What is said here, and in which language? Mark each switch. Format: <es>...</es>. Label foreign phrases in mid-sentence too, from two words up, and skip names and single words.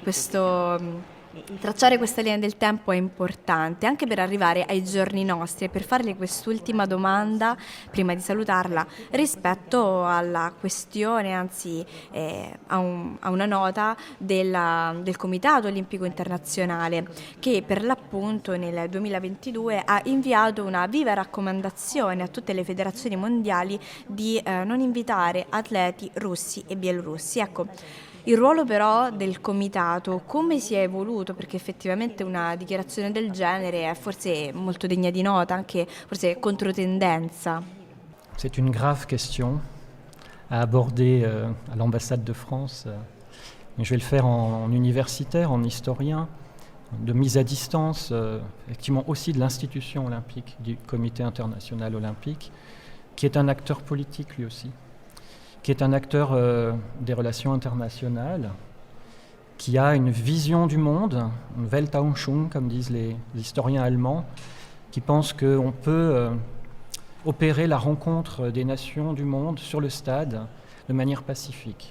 <it>tracciare questa linea del tempo è importante anche per arrivare ai giorni nostri e per farle quest'ultima domanda prima di salutarla rispetto alla questione, anzi a una nota del Comitato Olimpico Internazionale che per l'appunto nel 2022 ha inviato una viva raccomandazione a tutte le federazioni mondiali di non invitare atleti russi e bielorussi. Ecco, il ruolo però del comitato come si è evoluto? Perché effettivamente una dichiarazione del genere è forse molto degna di nota, anche forse controtendenza.</it> <fr>C'est une grave question à aborder à l'ambassade de France. Je vais le faire en universitaire, en historien, de mise à distance, effectivement aussi de l'institution olympique, du Comité international olympique, qui est un acteur politique lui aussi, qui est un acteur des relations internationales, qui a une vision du monde, une Weltanschauung, comme disent les historiens allemands, qui pense qu'on peut opérer la rencontre des nations du monde sur le stade de manière pacifique.</fr>